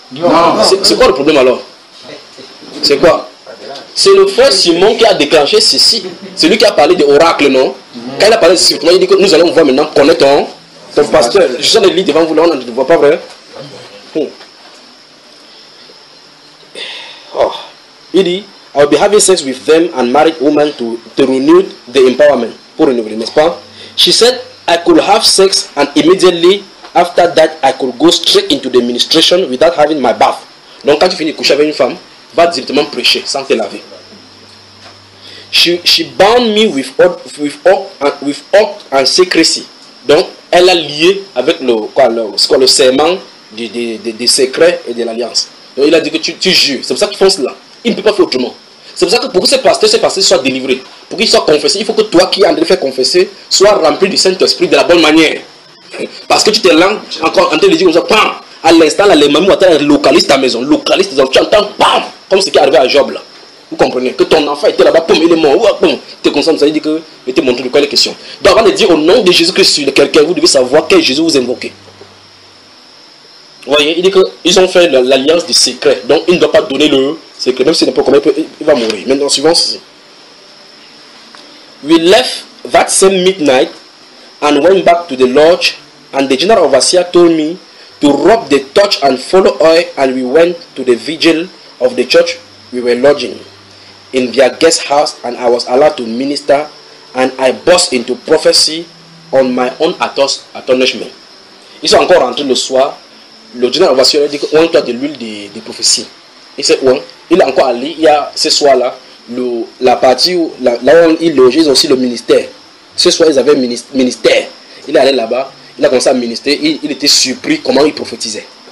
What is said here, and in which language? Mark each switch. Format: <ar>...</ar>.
<fr>Non, c'est quoi le problème alors? C'est quoi? C'est le frère Simon qui a déclenché ceci. C'est lui qui a parlé de oracle, non? Quand il a parlé de ceci, il dit que nous allons voir maintenant, connaît-on ton pasteur. Je suis en train de lire devant vous, là, on ne te voit pas, vrai? Oh. Il dit,</fr> <en>I will be having sex with them and married women to renew the empowerment.</en> <fr>Pour renouveler, n'est-ce pas?</fr> <en>She said, I could have sex and immediately after that, I could go straight into the ministration without having my bath.</en> <fr>Donc, quand tu finis de coucher avec une femme, va directement prêcher sans te laver.</fr> <en>She bound me with oath and secrecy.</en> <fr>Donc, elle a lié avec le serment du secret et de l'alliance. Donc, il a dit que tu jures. C'est pour ça qu'ils font cela. Il ne peut pas faire autrement. C'est pour ça que pour que ces pasteurs soient délivrés, pour qu'ils soient confessés, il faut que toi qui es en train de faire confesser, sois rempli du Saint-Esprit de la bonne manière. Parce que tu te lances encore en train de dire comme ça, pam! À l'instant, là, les mamies vont être localistes à la maison, localistes, tu entends, pam, comme ce qui est arrivé à Job, là. Vous comprenez, que ton enfant était là-bas, pam, il est mort, ouah, pam, tu es conscient, ça veut dire que, il te montre de quoi il est question. Donc, avant de dire au nom de Jésus-Christ sur quelqu'un, vous devez savoir quel Jésus vous invoquez. Vous voyez, il dit qu'ils ont fait l'alliance du secret, donc il ne doit pas donner le secret, même si n'importe comment, il va mourir. Maintenant, suivons ceci.</fr> <en>We left that same midnight and went back to the lodge and the general overseer told me to rub the torch and follow oil, and we went to the vigil of the church we were lodging in their guest house, and I was allowed to minister, and I burst into prophecy on my own astonishment.</en> <fr>Ils sont encore rentrés le soir. Le général overseer a dit qu'on a de l'huile de prophétie. Et c'est où? Il est encore allé. Il y a ce soir-là, la partie où, là où ils logent, ils ont aussi le ministère. Ce soir, ils avaient ministère. Il est allé là-bas. Il a commencé à ministrer, il était surpris comment il prophétisait.</fr>